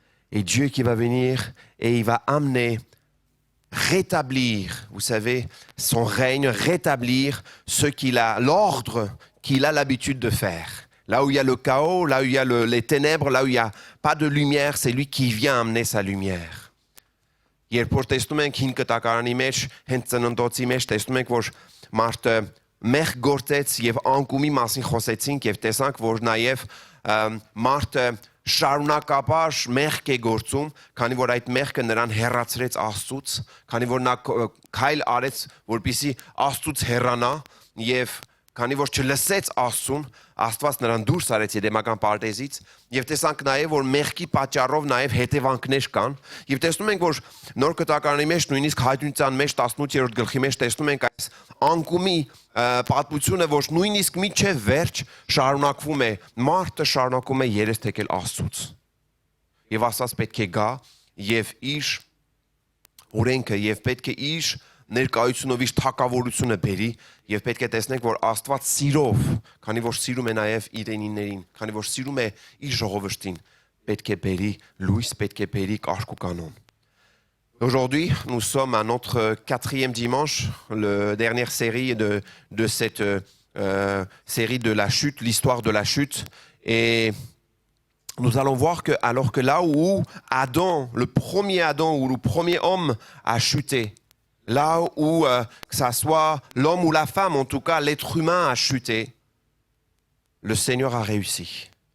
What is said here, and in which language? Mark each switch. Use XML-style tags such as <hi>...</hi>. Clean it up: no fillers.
<fr>Et Dieu qui va venir et il va amener, rétablir, vous savez, son règne, rétablir l'ordre qu'il a l'habitude de faire. Là où il y a le chaos, là où il y a les ténèbres, là où il n'y a pas de lumière, c'est lui qui vient amener sa lumière.</fr> <hy>Երբ որ տեսնում ենք 5 կտակարանի մեջ, հենց ծննդոցի մեջ տեսնում ենք, որ մարդը մեղ գործեց եւ անկումի մասին խոսեցինք եւ տեսանք, որ նաեւ մարդը շարունակաբար մեղք է գործում, քանի որ այդ մեղքը նրան հեռացրեց Աստծուց, քանի որ նա քայլ արեց, որպեսզի Աստծուց հեռանա եւ քանի որ չլսեց Աստծուն, Աստված նրան դուրս արեց Եդեմական պարտեզից եւ տեսանք նաեւ որ մեղքի պատճառով նաեւ հետևանքներ կան եւ տեսնում ենք որ նոր կտակարանի մեջ նույնիսկ հայտնության մեջ 18-րդ գլխի մեջ տեսնում ենք այս անկումի պատմությունը որ նույնիսկ միջև վերջ շարունակվում է մարդը շարունակում է երես թեքել Աստծուց եւ Աստված պետք է գա եւ իր օրենքը եւ պետք է իր ներկայությունով իր թակավորությունը բերի եւ պետք է տեսնենք որ Աստված սիրով, քանի որ սիրում է նաեւ իրենիներին, քանի որ սիրում է իր ժողովրդին, պետք է բերի լույս, պետք է բերի կարգ ու կանոն.</hy> <fr>Aujourd'hui, nous sommes à notre 4e dimanche, la dernière série de cette série de la chute, l'histoire de la chute et nous allons voir que alors que là où Adam, le premier Adam ou le premier homme a chuté, là où que ça soit l'homme ou la femme, en tout cas l'être humain a chuté, le Seigneur a réussi.</fr>